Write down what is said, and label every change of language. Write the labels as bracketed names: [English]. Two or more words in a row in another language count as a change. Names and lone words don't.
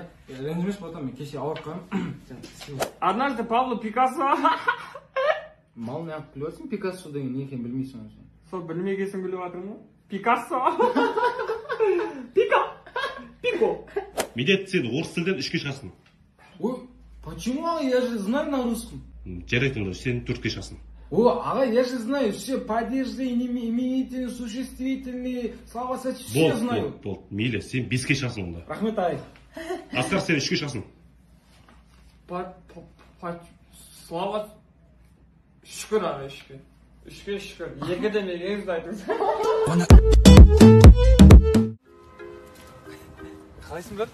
[Kazakh] Ренжімеш потом мен кеше ауырып қалдым. [Russian] Однажды Пабло Пикассо. [Kazakh] Мал не алып біліп отырсың, Пикассо деген не екенін білмейсің. Сол білмегесін біліп жатырмын ғой. Пикассо. Пико. Медет сен орыс тілден үшке шығасың. Ой, [Russian] почему, ага, я же знаю на русском. [Kazakh] Жарайды, сен төртке шығасың. [Russian] О, ага, я же знаю все падежные, именительные, существительные, слова все знаю. [Kazakh] Болды, мейлі, сен беске шығасың онда. Рахмет ағай. Асқар, сен үшке шығасың. Слава шүкір ағай, шүкір. Үшке шүкір. Екіден екенізді айтыңыз. Қалайсыңдар?